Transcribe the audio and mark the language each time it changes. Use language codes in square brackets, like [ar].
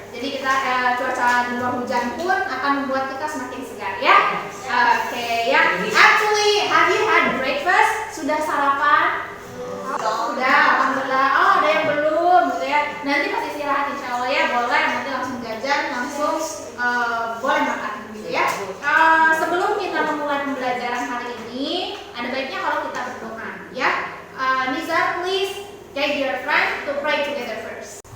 [id] Jadi kita cuaca di luar hujan pun akan membuat kita semakin segar ya. Oke ya. [en] Actually, have you had breakfast? [id] Sudah sarapan? Sudah, alhamdulillah. Oh, ada yang belum gitu ya. Nanti pas istirahat insya Allah ya boleh. Nanti langsung jajan, langsung boleh makan gitu ya. Sebelum kita memulai pembelajaran hari ini, ada baiknya kalau kita berdoa ya. [en] Nizar, please get your friend to pray together first.